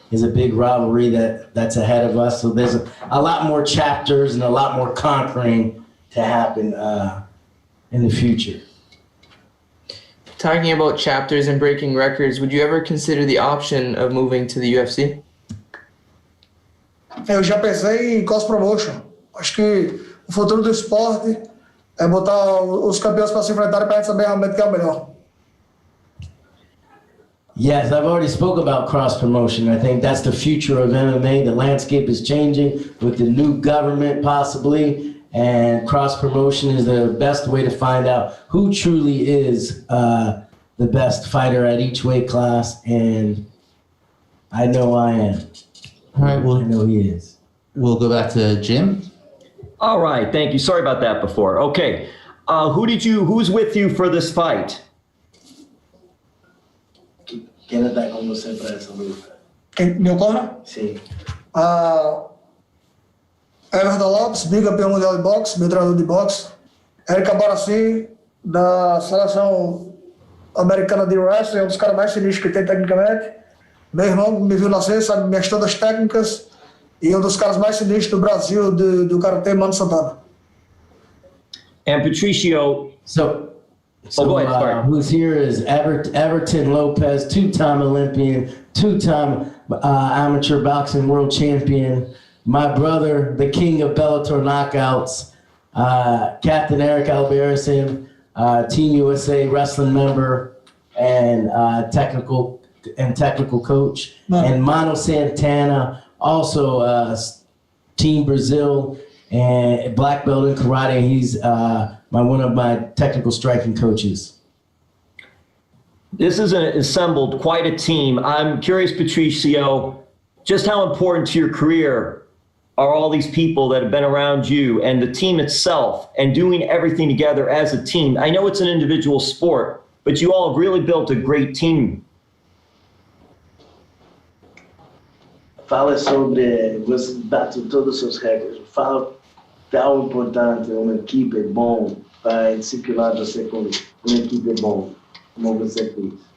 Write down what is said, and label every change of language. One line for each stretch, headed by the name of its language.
English: is a big rivalry that's ahead of us. So there's a lot more chapters and a lot more conquering to happen in the future. Talking about chapters and breaking records, would you ever consider the option of moving to the UFC?
Portuguese: Eu já pensei em cross promotion. Acho que o futuro do esporte é botar os campeões para se enfrentarem para a gente saber realmente quem é o melhor.
English: Yes, I've already spoke about cross promotion. I think that's the future of MMA. The landscape is changing with the new government possibly, and cross promotion is the best way to find out who truly is the best fighter at each weight class, and I know I am. All right, well, I know he is. We'll go back to Jim. All right, thank you. Sorry about that before. Okay, who's with you for this fight?
Spanish: ¿Quién está
Portuguese: con você para essa luta? Meu corner? Sim. Everton Lopes, bicampeão mundial de boxe, meu treinador de boxe. Eric Abarassi, da seleção americana de wrestling, é um dos caras mais sinistros que tem tecnicamente. Meu irmão me viu nascer, sabe minhas todas as técnicas. E um dos caras mais sinistros do Brasil, do karatê, Mano Santana.
English: And Patricio, So go ahead, sorry. Who's here is Everton Lopez, two-time Olympian, two-time amateur boxing world champion. My brother, the king of Bellator knockouts, Captain Eric Alberison, Team USA wrestling member, and technical coach, and Mano Santana, also Team Brazil and black belt in karate. He's one of my technical striking coaches. This is assembled quite a team. I'm curious, Patricio, just how important to your career are all these people that have been around you and the team itself and doing everything together as a team? I know it's an individual sport, but you all have really built a great team.
Portuguese: Fala sobre você bater todos os seus recordes. Fala tão importante uma equipe bom para disciplinar você com uma equipe bom, como você fez.